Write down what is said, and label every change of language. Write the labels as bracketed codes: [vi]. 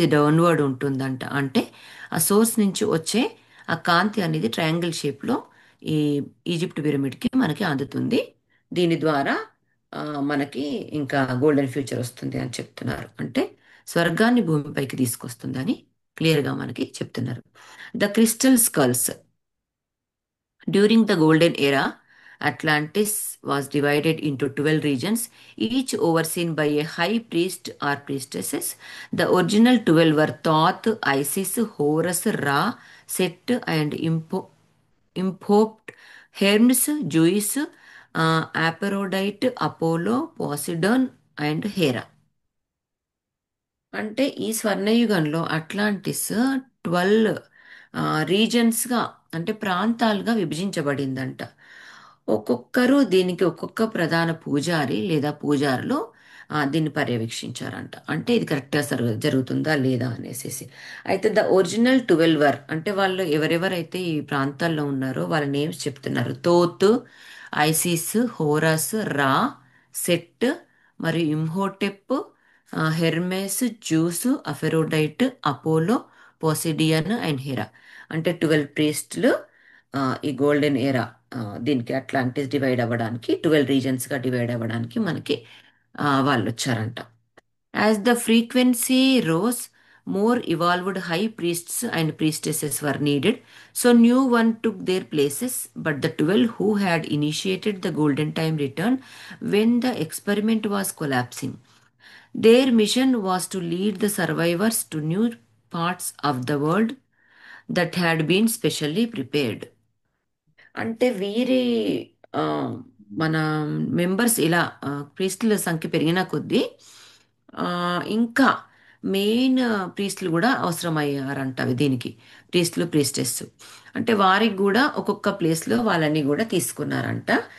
[te] ఇది డౌన్వర్డ్ ఉంటుందంట. అంటే ఆ సోర్స్ నుంచి వచ్చే ఆ కాంతి అనేది ట్రయాంగిల్ షేప్లో ఈ ఈజిప్ట్ పిరమిడ్కి మనకి అందుతుంది. దీని ద్వారా ఆ, మనకి ఇంకా గోల్డెన్ ఫ్యూచర్ వస్తుంది అని చెప్తున్నారు. అంటే స్వర్గాన్ని భూమిపైకి తీసుకొస్తుందని క్లియర్గా మనకి చెప్తున్నారు. [en] The crystal skulls. During the Golden Era, Atlantis was divided into 12 regions, each overseen by a high priest or priestesses. The original 12 were Thoth, Isis, Horus, Ra, Set, and Imhotep, Hermes, Zeus, Aphrodite, Apollo, Poseidon, and Hera. [te] అంటే ఈ స్వర్ణయుగంలో Atlantis 12 రీజన్స్గా అంటే ప్రాంతాలుగా విభజించబడిందంట. ఒక్కొక్కరు దీనికి ఒక్కొక్క ప్రధాన పూజారి లేదా పూజారులు దీన్ని పర్యవేక్షించారంట. అంటే ఇది కరెక్ట్గా జరుగుతుందా లేదా అనేసి. అయితే ద ఒరిజినల్ 12 అంటే వాళ్ళు ఎవరెవరైతే ఈ ప్రాంతాల్లో ఉన్నారో వాళ్ళ నేమ్స్ చెప్తున్నారు. తోత్, ఐసిస్, హోరస్, రా, సెట్ మరియు Imhotep, Hermes, juice, అఫెరోడైట్, Apollo, పోసిడియన్ and హెరా. అంటే 12 ప్రీస్టులు ఈ గోల్డెన్ ఎరా దీనికి అట్లాంటిస్ డివైడ్ అవ్వడానికి 12 రీజన్స్గా డివైడ్ అవ్వడానికి మనకి వాళ్ళు వచ్చారంట. [en] As the frequency rose, more evolved high priests and priestesses were needed, so new one took their places, but the 12 who had initiated the golden time returned when the experiment was collapsing. Their mission was to lead the survivors to new parts of the world that had been specially prepared. [te] అంటే వీరి ఆ, మన members ఇలా ప్రీస్టుల సంఖ్య పెరిగిన కొద్దీ ఆ, ఇంకా మెయిన్ ప్రీస్టులు కూడా అవసరమయ్యారంట దీనికి. ప్రీస్టులు ప్రీస్టెస్ అంటే వారికి కూడా ఒక్కొక్క ప్లేస్లో వాళ్ళని కూడా తీసుకున్నారంట.